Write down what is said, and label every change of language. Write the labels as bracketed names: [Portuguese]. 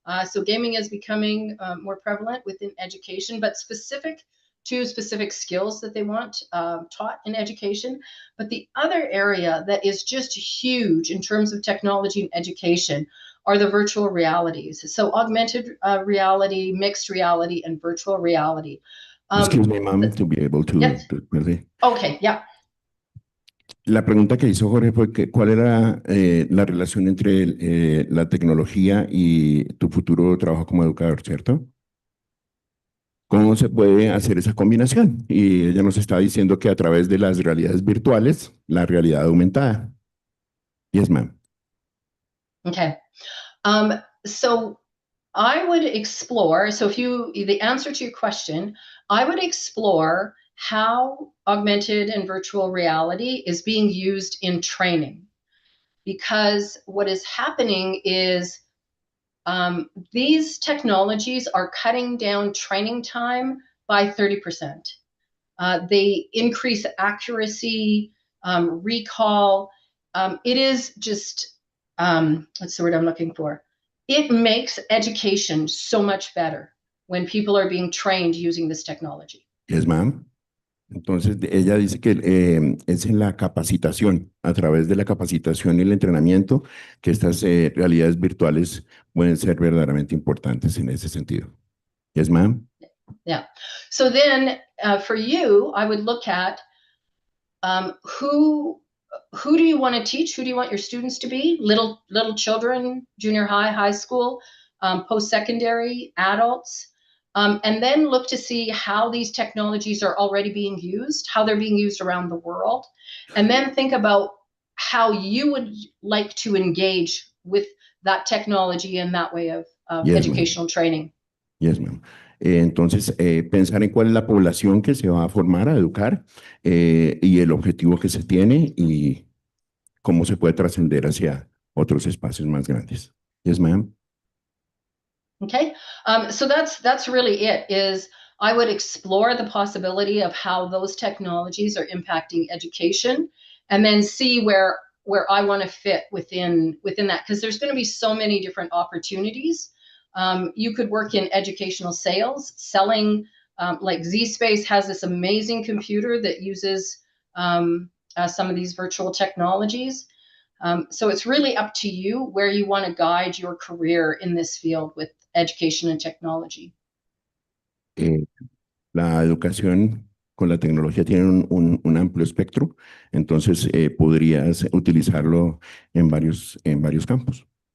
[English] So gaming is becoming more prevalent within education, but specific to specific skills that they want taught in education. But the other area that is just huge in terms of technology and education are the virtual realities. So augmented reality, mixed reality, and virtual reality. Excuse me, ma'am, to be able to, Yes. Okay, yeah. [Spanish] La pregunta que hizo Jorge fue que, ¿cuál era la relación entre la tecnología y tu futuro trabajo como educador, ¿cierto? ¿Cómo se puede hacer esa combinación? Y ella nos está diciendo que a través de las realidades virtuales, la realidad aumentada. [English] Yes, ma'am. Okay. So I would explore, so if you, the answer to your question, I would explore how augmented and virtual reality is being used in training. Because what is happening is these technologies are cutting down training time by 30%. They increase accuracy, recall. It is just, what's the word I'm looking for? It makes education so much better when people are being trained using this technology. Yes, ma'am. [Spanish] Entonces, ella dice que es en la capacitación, a través de la capacitación y el entrenamiento, que estas realidades virtuales pueden ser verdaderamente importantes en ese sentido. [English] Yes, ma'am. Yeah. So then for you, I would look at who do you want to teach? Who do you want your students to be? Little children, junior high, high school, post-secondary, adults. And then look to see how these technologies are already being used, how they're being used around the world. And then think about how you would like to engage with that technology and that way of Yes, educational training. Yes, ma'am. [Spanish] Entonces, pensar en cuál es la población que se va a formar, a educar, y el objetivo que se tiene y cómo se puede trascender hacia otros espacios más grandes. [English] Yes, ma'am. Okay, so that's really it. Is I would explore the possibility of how those technologies are impacting education, and then see where I want to fit within that, because there's going to be so many different opportunities. You could work in educational sales, selling. Like ZSpace has this amazing computer that uses some of these virtual technologies. So it's really up to you where you want to guide your career in this field with education and technology. [Spanish] La educación con la tecnología tiene un amplio espectro, entonces podrías utilizarlo en varios campos.